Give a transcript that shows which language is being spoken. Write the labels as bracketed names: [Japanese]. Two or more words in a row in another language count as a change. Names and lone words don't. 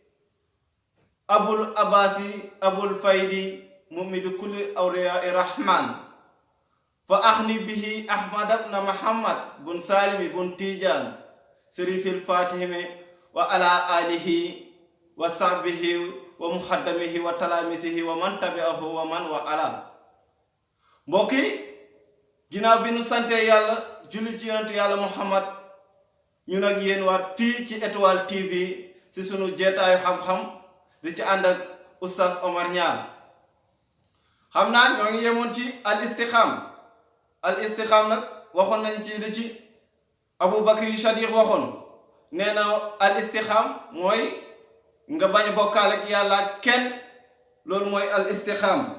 [Arabic] أبي العباس أبي الفيض ممد كل أولياء الرحمن فأعني به أحمد بن محمد بن سالم بن تجان شريف الفاتح وعلى آله وصحبه ومقدميه وتلاميذه ومن تبعه ومن والاه alihi wa sahbihi wa muhaddamihi wa talamisihi wa man tabi'ahu wa man wa ala. [Wolof] Mbokki ginnaaw bi nu sante yàlla julli ci yonent yàlla muhammad ñu nag yéen waat fii ci Étoile TV ci sunu jeetaayu xam-xam di ci ànd ak oustaz Omar Niang. xam naa ñoo ngi yemoon ci [Arabic] الاستقام [Wolof] nag waxoon nañ ci li ci Abu Bakri Sadiq waxoon nee na [Arabic] الاستقام [Wolof] mooy nga bañ a bokkaale ak yàlla kenn, loolu mooy [Arabic] الاستقام.